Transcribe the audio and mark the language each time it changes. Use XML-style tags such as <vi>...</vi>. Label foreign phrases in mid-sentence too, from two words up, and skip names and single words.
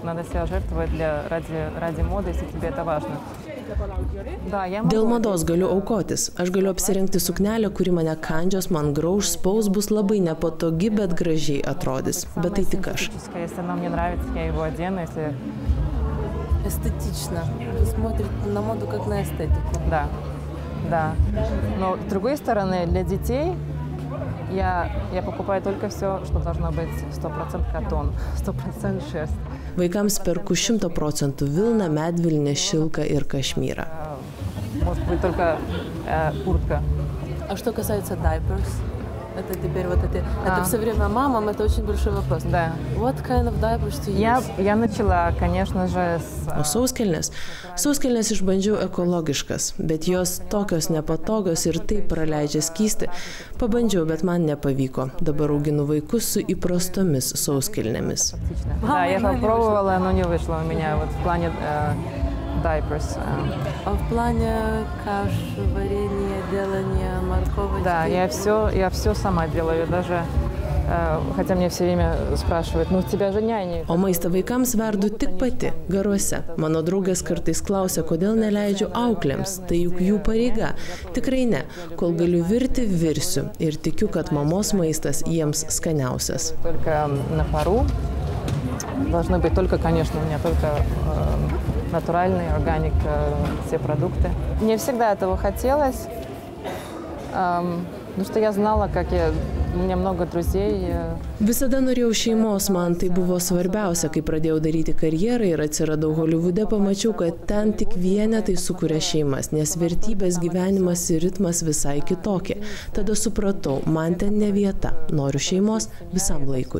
<ru>Надо себя жертвовать ради моды, если тебе это важно.</ru> <lt>Dėl mados galiu aukotis. Aš galiu apsirengti suknelę, kuri mane kandžios, man grauž, spaus, bus labai nepatogi, bet gražiai atrodys. Bet tai tik aš.</lt> <ru>Эстетично. Смотрит на моду как на эстетику. Да, да. Но с другой стороны, для детей я покупаю только все, что должно быть 100% катон, 100% шерсть.</ru> <lt>Vaikams perku 100% vilną, medvilnę, šilką ir kašmyrą.</lt> <ru>Может быть, только куртка. А что касается diapers, это теперь вот это все время мамам, это очень большой вопрос. Да.</ru> <en>What kind of diapers do you use?</en> <ru>Я начала, конечно же,</ru> <lt>O sauskelnės? Sauskelnės išbandžiau ekologiškas, bet jos tokios nepatogios ir taip praleidžia skystį. Pabandžiau, bet man nepavyko. Dabar auginu vaikus su įprastomis sauskelnėmis.</lt> <ru>Да, я попробовала, но не вышло у меня вот в плане diapers. А в плане каш, варенья, делания, морковочки? Да, я все сама делаю, даже, хотя мне все время спрашивают, ну, у тебя же няня.</ru> <lt>O maistą vaikams verdu tik pati, garuose. Mano draugės kartais klausia, kodėl neleidžiu auklėms, tai juk jų pareiga. Tikrai ne, kol galiu virti, virsiu ir tikiu, kad mamos maistas jiems skaniausias.</lt> <ru>Только на пару. Должны быть только, конечно, у меня только натуральный, органик, все продукты. Мне всегда этого хотелось, потому что я знала, у меня много друзей.</ru> <lt>Visada norėjau šeimos, man tai buvo svarbiausia, kai pradėjau daryti karjerą ir atsiradau Holivude, pamačiau, kad ten tik vienetai sukuria šeimas, nes vertybės, gyvenimas ir ritmas visai kitokie. Tada supratau, man ten ne vieta, noriu šeimos visam laikui.</lt>